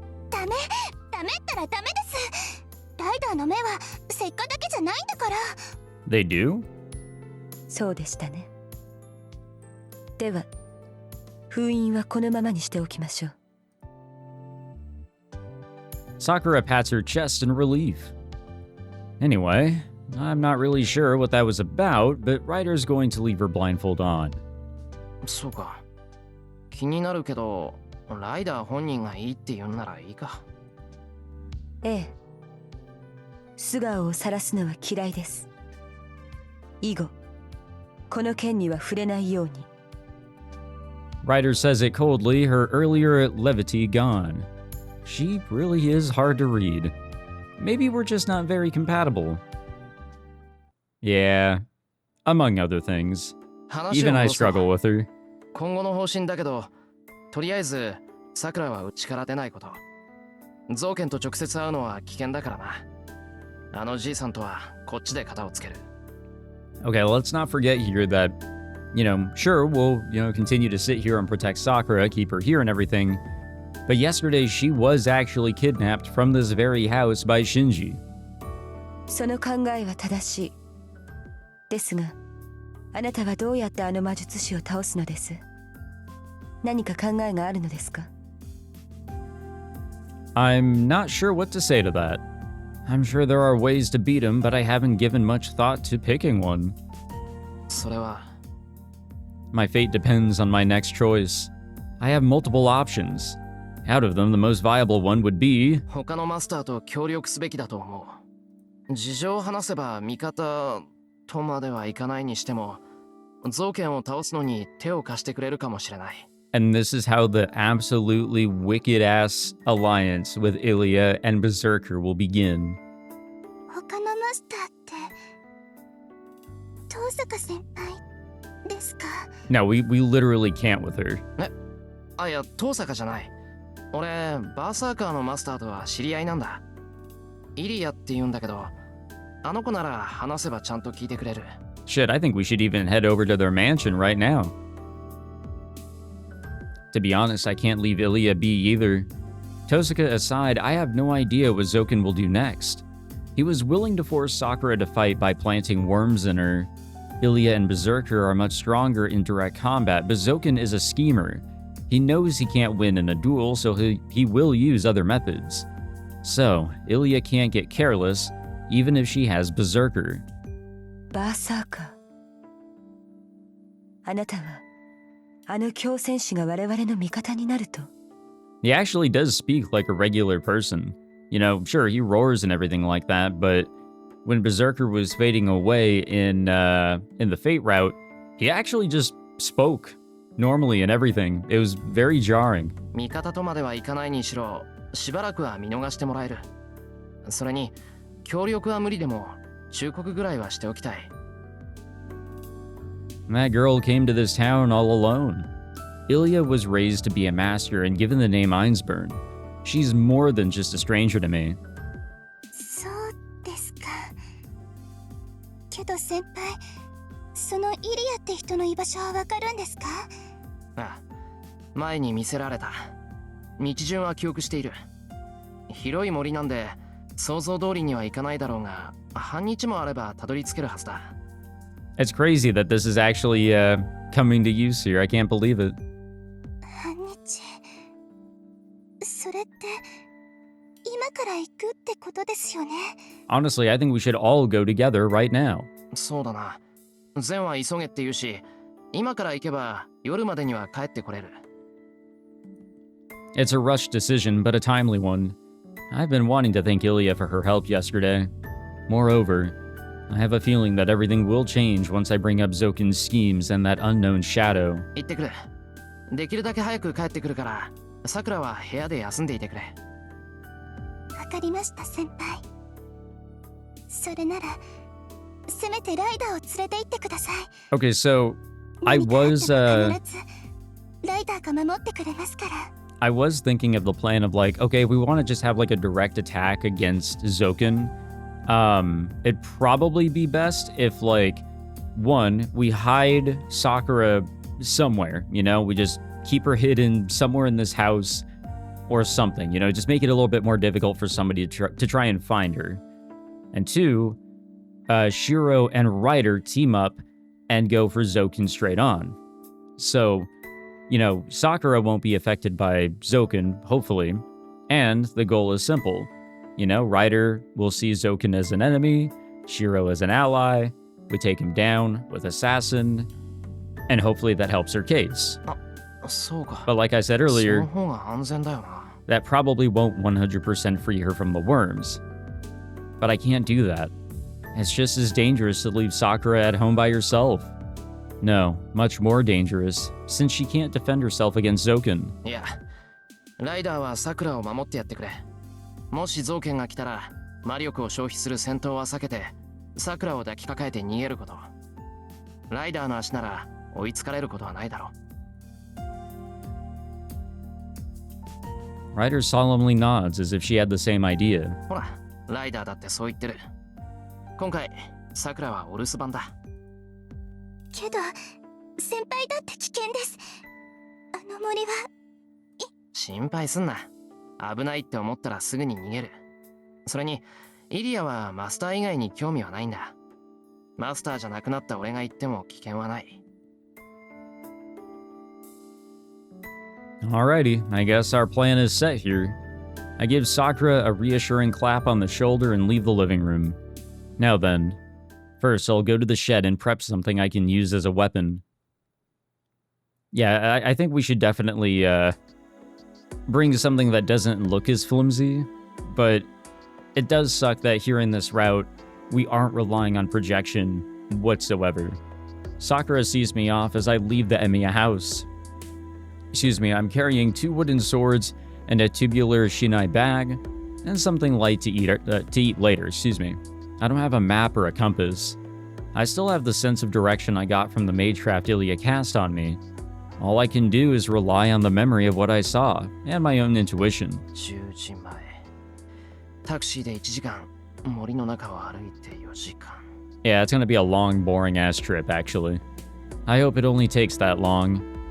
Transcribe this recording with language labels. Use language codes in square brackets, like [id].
[ja] ダメったらダメです。ライダーの目は石化だけじゃないんだから。 [en] They do? [ja] そうでしたね。では封印はこのままにしておきましょう。 [en] Sakura pats her chest in relief. Anyway, I'm not really sure what that was about, but Ryder's going to leave her blindfold on. [ja] そうか。気になるけど、ライダー本人がいいって言うんならいいか。ええ。素顔を晒すのは嫌いです。以後、この件には触れないように。 [en] Ryder says it coldly, her earlier levity gone. She really is hard to read. Maybe we're just not very compatible. Yeah, among other things. [ja] 話を [en] Even I [ja] 戻そう [en] struggle with her. [ja] 今後の方針だけど、とりあえずさくらはうちから出ないこと。ゾウケンと直接会うのは危険だからな。あのじいさんとはこっちで肩をつける。 [en] Okay, let's not forget here that, sure, we'll, continue to sit here and protect Sakura, keep her here and everything. But yesterday, she was actually kidnapped from this very house by Shinji. [ja] その考えは正しい。ですが、あなたはどうやってあの魔術師を倒すのです？何か考えがあるのですか？ [en] I'm not sure what to say to that. I'm sure there are ways to beat him, but I haven't given much thought to picking one. [ja] それは [en] My fate depends on my next choice. I have multiple options. Out of them, the most viable one would be... [ja] 他のマスターと協力すべきだと思う。事情を話せば味方とまではいかないにしても、ゾウケンを倒すのに手を貸してくれるかもしれない。 [en] And this is how the absolutely wicked-ass alliance with Ilya and Berserker will begin. [ja] 他のマスターって遠坂先輩ですか？ [en] No, we literally can't with her. [ja] あ、いや、遠坂じゃない。俺、バーサーカーのマスターとは知り合いなんだ。イリアって言うんだけど、あの子なら話せばちゃんと聞いてくれる。 [en] Shit, I think we should even head over to their mansion right now. To be honest, I can't leave Ilya be either. Tosaka aside, I have no idea what Zoken will do next. He was willing to force Sakura to fight by planting worms in her. Ilya and Berserker are much stronger in direct combat, but Zoken is a schemer. He knows he can't win in a duel, so he will use other methods. So, Ilya can't get careless, even if she has Berserker. [ja] バーサーカー。あなたはあの強戦士が我々の味方になると。 [en] He actually does speak like a regular person. Sure, he roars and everything like that, but when Berserker was fading away in the Fate route, he actually just spoke normally and everything. It was very jarring. [ja] 味方とまではいかないにしろ、しばらくは見逃してもらえる。それに、協力は無理でも、忠告ぐらいはしておきたい。 [en] That girl came to this town all alone. Ilya was raised to be a master and given the name Einsburn. She's more than just a stranger to me. [ja] そうですか。けど先輩、そのイリアって人の居場所はわかるんですか？ああ、前に見せられた。道順は記憶している。広い森なんで、想像通りにはいかないだろうが、半日もあればたどり着けるはずだ。 [en] It's crazy that this is actually coming to use here. I can't believe it. [ja] 半日。それって今から行くってことですよね。 [en] Honestly, I think we should all go together right now. [ja] そうだな。ゼンは急げって言うし、今から行けば夜までには帰ってこれる。 [en] It's a rushed decision, but a timely one. I've been wanting to thank Ilya for her help yesterday. Moreover, I have a feeling that everything will change once I bring up Zoken's schemes and that unknown shadow. [ja] 行ってくる。できるだけ早く帰ってくるから、さくらは部屋で休んでいてくれ。わかりました先輩。それなら、せめてライダーを連れて行ってください。 [en] Okay, so I [ja] 何かあっても [en] was [ja] 必ずライダーが守ってくれますから。 [en] I was thinking of the plan of like, okay, we want to just have like a direct attack against Zoken. It'd probably be best if like, one, we hide Sakura somewhere, we just keep her hidden somewhere in this house or something, just make it a little bit more difficult for somebody to try and find her. And two, Shirou and Rider team up and go for Zoken straight on. So, Sakura won't be affected by Zoken, hopefully, and the goal is simple. Rider will see Zoken as an enemy, Shirou as an ally, we take him down with Assassin, and hopefully that helps her case. [ja] そうか。 [en] But like I said earlier, [ja] その方が安全だよな。 [en] that probably won't 100% free her from the worms. But I can't do that. It's just as dangerous to leave Sakura at home by herself. No, much more dangerous, since she can't defend herself against Zoken. [ja] いや、ライダーはサクラを守ってやってくれ。もしゾウケンが来たら、魔力を消費する戦闘は避けて、サクラを抱きかかえて逃げること。ライダーの足なら追いつかれることはないだろう。 [en] Ryder solemnly nods as if she had the same idea. [ja] ほら、ライダーだってそう言ってる。今回、サクラはお留守番だ。けど先輩だって危険です。あの森は。心配すんな。危ないって思ったらすぐに逃げる。それにイリアはマスター以外に興味はないんだ。マスターじゃなくなった俺が言っても危険はない。 [en] Alrighty, I guess our plan is set here. I give Sakura a reassuring clap on the shoulder and leave the living room. Now then, first I'll go to the shed and prep something I can use as a weapon. Yeah, I think we should definitely bring something that doesn't look as flimsy, but it does suck that here in this route, we aren't relying on projection whatsoever. Sakura sees me off as I leave the Emiya house. Excuse me, I'm carrying 2 wooden swords and a tubular shinai bag, and something light to eat later, excuse me. I don't have a map or a compass. I still have the sense of direction I got from the magecraft Ilya cast on me. All I can do is rely on the memory of what I saw, and my own intuition. [ja] 10時前。タクシーで1時間、森の中を歩いて4時間。 [en] Yeah, it's gonna be a long, boring-ass trip, actually. I hope it only takes that long.